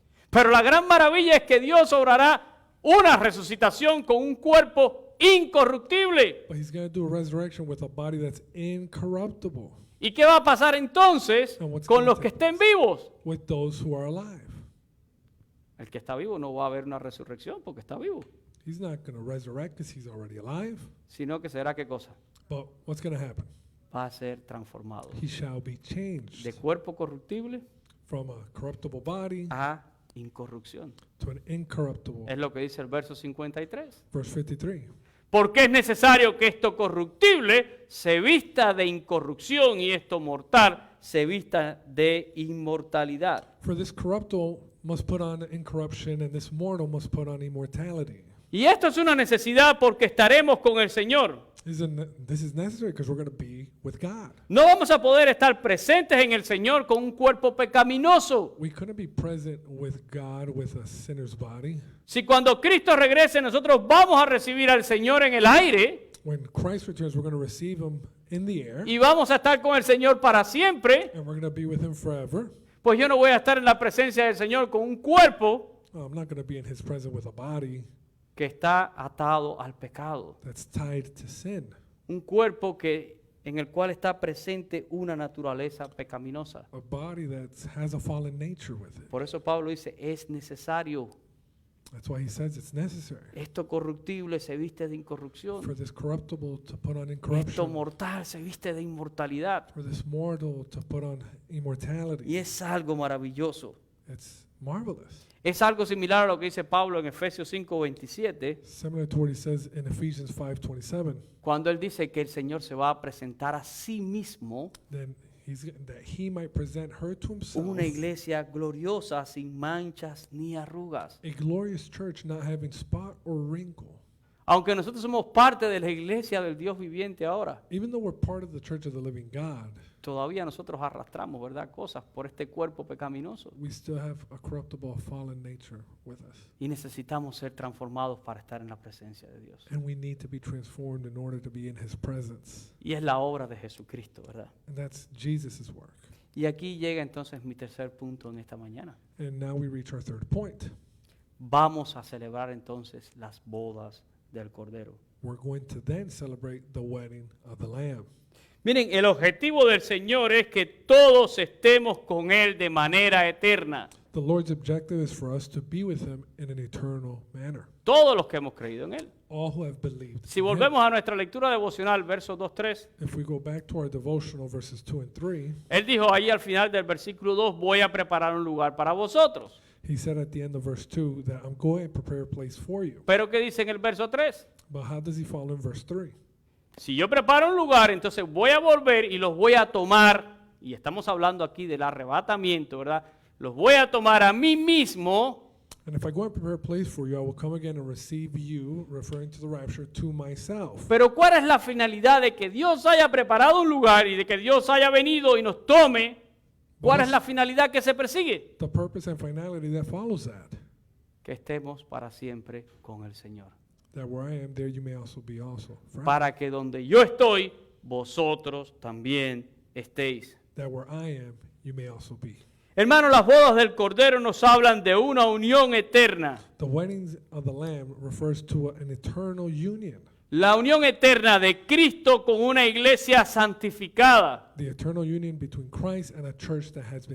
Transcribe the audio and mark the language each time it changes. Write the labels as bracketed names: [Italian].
[Spanish] Pero la gran maravilla es que Dios obrará una resucitación con un cuerpo incorruptible. [English] But he's going to do a resurrection with a body that's incorruptible. [Spanish] ¿Y qué va a pasar entonces [English] And what's [Spanish] con [English] gonna [Spanish] los que [English] take [Spanish] estén vivos? [English] with those who are alive. [Spanish] El que está vivo no va a haber una resurrección porque está vivo, [English] He's not going to resurrect because he's already alive. [Spanish] sino que será qué cosa? [English] But what's going to happen? [Spanish] Va a ser transformado [English] He shall be [Spanish] de [English] changed [Spanish] cuerpo corruptible [English] from a corruptible body [Spanish] a incorrupción. [English] to an incorruptible. [Spanish] Es lo que dice el verso 53. [English] Verse 53. [Spanish] Porque es necesario que esto corruptible se vista de incorrupción y esto mortal se vista de inmortalidad. [English] For this corruptible must put on incorruption, and this mortal must put on immortality. [Spanish] Y esto es una necesidad porque estaremos con el Señor. [English] This is necessary because we're going to be with God. [Spanish] No vamos a poder estar presentes en el Señor con un cuerpo pecaminoso. [English] We couldn't be present with God with a sinner's body. [Spanish] Si cuando Cristo regrese nosotros vamos a recibir al Señor en el aire [English] When Christ returns, we're going to receive him in the air, [Spanish] y vamos a estar con el Señor para siempre, [English] and we're going to be with him forever. [Spanish] pues yo no voy a estar en la presencia del Señor con un cuerpo [English] I'm not going to be in his presence with a body [Spanish] que está atado al pecado. [English] that's tied to sin, [Spanish] Un cuerpo en el cual está presente una naturaleza pecaminosa. [English] a body that has a fallen nature with it. [Spanish] Por eso Pablo dice, es necesario. [English] That's why he says it's necessary [Spanish] Esto corruptible se viste de incorrupción. [English] for this corruptible to put on [Spanish] Esto [English] incorruption, [Spanish] mortal se viste de inmortalidad. [English] for this mortal to put on [Spanish] Y [English] immortality. [Spanish] es algo maravilloso. [English] It's marvelous. [Spanish] Es algo similar a lo que dice Pablo en Efesios 5:27, [English] Similar to what he says in Ephesians 5:27, [Spanish] cuando él dice que el Señor se va a presentar a sí mismo [English] then that he might present her to himself, [Spanish] una iglesia gloriosa, sin manchas ni arrugas. [English] a glorious church not having spot or wrinkle. [Spanish] Aunque nosotros somos parte de la iglesia del Dios viviente ahora, [English] Even though we're part of the church of the living God, [Spanish] todavía nosotros arrastramos, ¿verdad?, cosas por este cuerpo pecaminoso. [English] we still have a corruptible, fallen nature with us. [Spanish] Y necesitamos ser transformados para estar en la presencia de Dios. [English] And we need to be transformed in order to be in his presence. [Spanish] Y es la obra de Jesucristo, ¿verdad? [English] And that's Jesus' work. [Spanish] Y aquí llega entonces mi tercer punto en esta mañana. [English] And now we reach our third point. [Spanish] Vamos a celebrar entonces las bodas del Cordero. [English] We're going to then celebrate the wedding of the Lamb. [Spanish] Miren, el objetivo del Señor es que todos estemos con Él de manera eterna. [English] The Lord's objective is for us to be with him in an eternal manner. [Spanish] Todos los que hemos creído en Él. [English] All who have believed. [Spanish] Si [English] in him. [Spanish] volvemos a nuestra lectura devocional, versos 2-3, [English] If we go back to our devotional verses 2 and 3, [Spanish] Él dijo ahí al final del versículo 2, voy a preparar un lugar para vosotros. [English] he said at the end of verse 2 that I'm going to prepare a place for you. [Spanish] Pero ¿qué dice en el verso 3? [English] But how does he fall in verse 3? [Spanish] Si yo preparo un lugar, entonces voy a volver y los voy a tomar, y estamos hablando aquí del arrebatamiento, ¿verdad? Los voy a tomar a mí mismo, [English] And if I go and prepare a place for you, I will come again and receive you, referring to the rapture, to myself. [Spanish] pero ¿cuál es la finalidad de que Dios haya preparado un lugar y de que Dios haya venido y nos tome? ¿Cuál es la finalidad que se persigue? [English] The purpose and finality that follows that. [Spanish] Que estemos para siempre con el Señor. [English] That where I am, there you may also be also. Friend. [Spanish] Para que donde yo estoy, vosotros también estéis. [English] That where I am, you may also be. [Spanish] Hermanos, las bodas del Cordero nos hablan de una unión eterna. [English] The weddings of the Lamb refers to an eternal union. [Spanish] La unión eterna de Cristo con una iglesia santificada, [English] The eternal union between Christ and a church that has been